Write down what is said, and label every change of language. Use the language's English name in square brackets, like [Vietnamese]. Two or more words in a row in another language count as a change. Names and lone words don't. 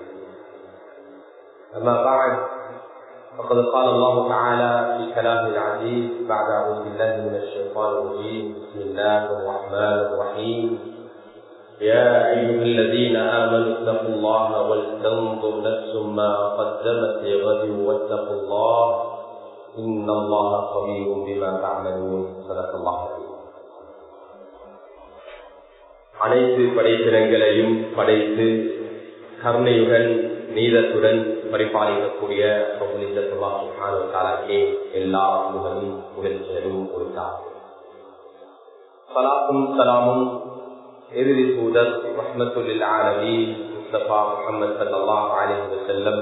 [Arabic] أما بعد، فقد قال الله تعالى في كلامه العزيز بعد أعوذ بالله من الشيطان الرجيم: بسم الله الرحمن الرحيم. يا أيها الذين آمنوا اتقوا الله ولتنظر نفس ما قدمت لغد واتقوا الله إن الله خبير بما تعملون. صدق الله العظيم. [Tamil] அனைத்து படைப்பினங்களையும் படைத்து கருணையுடன் நீதத்துடன் பரிபாலிக்கக்கூடிய எல்லா புகழும் புகழ்ச்சியும் கொடுத்தார். சலாத்தும் சலாமும் இறுதி தூதர் [Arabic] رحمة للعالمين [Tamil] முஸ்தபா முஹம்மது [Arabic] صلى الله عليه وسلم